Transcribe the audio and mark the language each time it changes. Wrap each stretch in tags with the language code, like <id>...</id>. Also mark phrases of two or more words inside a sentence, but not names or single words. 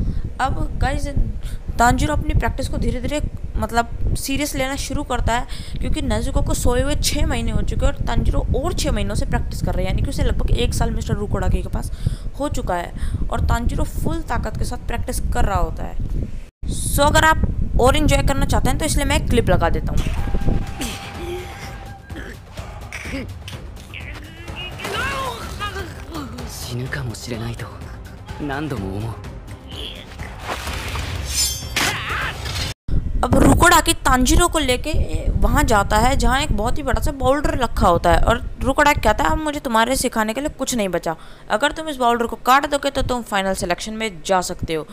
<hi>अब गाइस तांजीरो अपनी प्रैक्टिस को धीरे धीरे मतलब सीरियस लेना शुरू करता है, क्योंकि नेजुको को सोए हुए 6 महीने हो चुके हैं और तांजीरो और 6 महीनों से प्रैक्टिस कर रहा है, यानी कि उसे लगभग 1 साल मिस्टर रुकोडाकी के पास हो चुका है, और तांजीरो फुल ताकत के साथ प्रैक्टिस कर रहा होता है। सो अगर आप और इन्जॉय करना चाहते हैं तो इसलिए मैं एक क्लिप लगा देता हूँ।</hi> <ja>死ぬかもしれないと何度も思う。</ja> <hi>अब रुकोडाकी तांजीरो को लेके वहाँ जाता है जहाँ एक बहुत ही बड़ा सा बाउल्डर रखा होता है और रुकोडाकी कहता है अब मुझे तुम्हारे सिखाने के लिए कुछ नहीं बचा, अगर तुम इस बाउल्डर को काट दोगे तो तुम</hi> <en>final selection</en> <hi>में जा सकते हो।</hi>